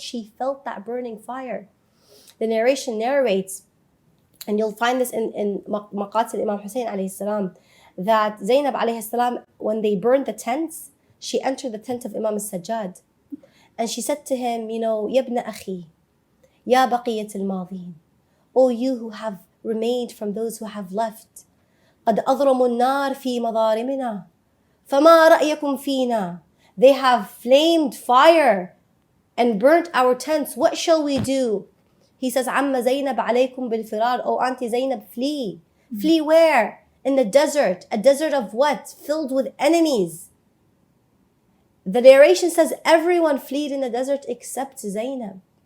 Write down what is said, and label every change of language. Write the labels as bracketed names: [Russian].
[English] She felt that burning fire. The narration narrates, and you'll find this in Maqatil Imam Hussein alayhi salam, that Zainab alayhi salam, when they burned the tents, she entered the tent of Imam al-Sajjad. And she said to him, Yabna akhi, ya baqiyat al-madhin. O you who have remained from those who have left. [Arabic] قد أضرموا النار في مضارمنا فما رأيكم فينا. [English] They have flamed fire and burnt our tents. What shall we do? He says, Amma Zainab alaykum bil firar. Oh, Auntie Zainab, flee. Flee where? In the desert. A desert of what? Filled with enemies. The narration says everyone fled in the desert except Zainab.